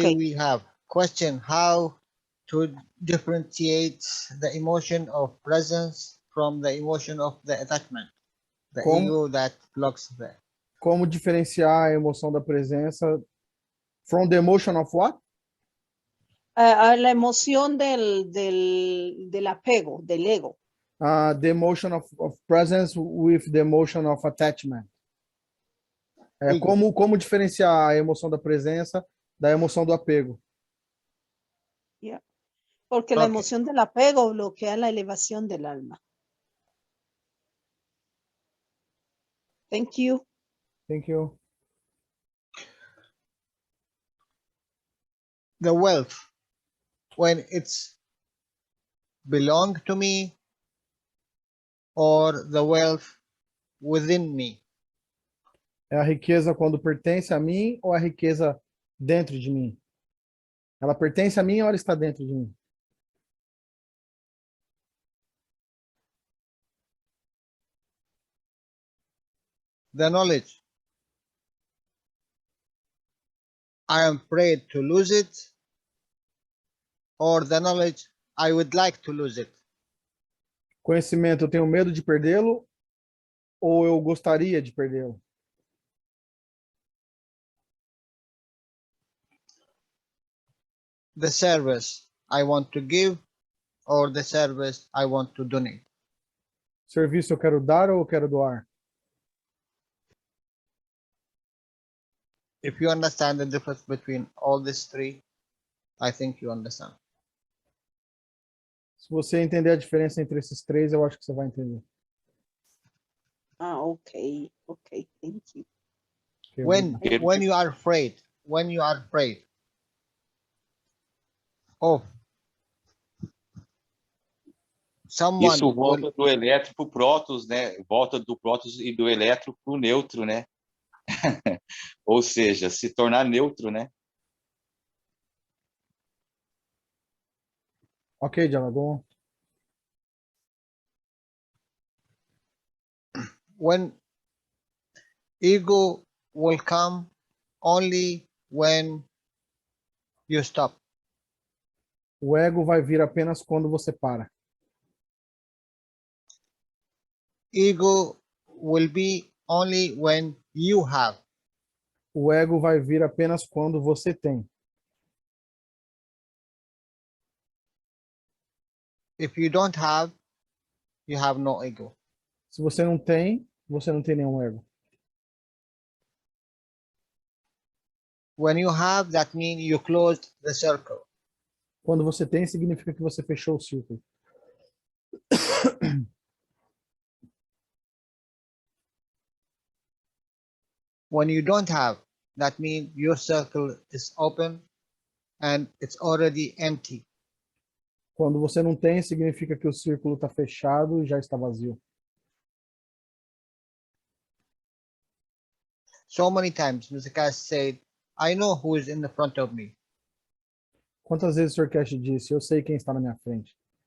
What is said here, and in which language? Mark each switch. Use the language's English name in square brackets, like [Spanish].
[English] Here we have question: how to differentiate the emotion of presence from the emotion of the attachment, the ego that blocks the. [Portuguese] Como diferenciar a emoção da presença [English] from the emotion of what? [Spanish] La emoción del apego, del ego. [English] The emotion of presence with the emotion of attachment. [Portuguese] Como diferenciar a emoção da presença da emoção do apego? [English] Yeah. [Spanish] Porque la emoción del apego bloquea la elevación del alma. [English] Thank you. Thank you. The wealth, when it's belong to me, or the wealth within me. [Portuguese] É a riqueza quando pertence a mim ou a riqueza dentro de mim? Ela pertence a mim ou ela está dentro de mim? [English] The knowledge, I am afraid to lose it, or the knowledge, I would like to lose it. [Portuguese] Conhecimento, eu tenho medo de perdê-lo ou eu gostaria de perdê-lo? [English] The service I want to give, or the service I want to donate. [Portuguese] Serviço eu quero dar ou eu quero doar? [English] If you understand the difference between all these three, I think you understand. [Portuguese] Se você entender a diferença entre esses três, eu acho que você vai entender. [English] Ah, okay, okay, thank you. Okay, When you are afraid of someone [Portuguese] Isso volta do elétron para o prótons, né? Volta do prótons e do elétron para o neutro, né? Ou seja, se tornar neutro, né? [English] Ok, Jalal, go on. when ego will come only when you stop. [Portuguese] O ego vai vir apenas quando você para. [English] Ego will be only when you have. [Portuguese] O ego vai vir apenas quando você tem. [English] If you don't have, you have no ego. [Portuguese] Se você não tem nenhum ego. [English] When you have, that means you closed the circle. [Portuguese] Quando você tem, significa que você fechou o círculo. [English] When you don't have, that means your circle is open and it's already empty. [Portuguese] Quando você não tem, significa que o círculo está fechado e já está vazio. [English] So many times, Mr. Cass said, I know who is in the front of me, [Portuguese] Quantas vezes o Sr. Cash disse, eu sei quem está na minha frente,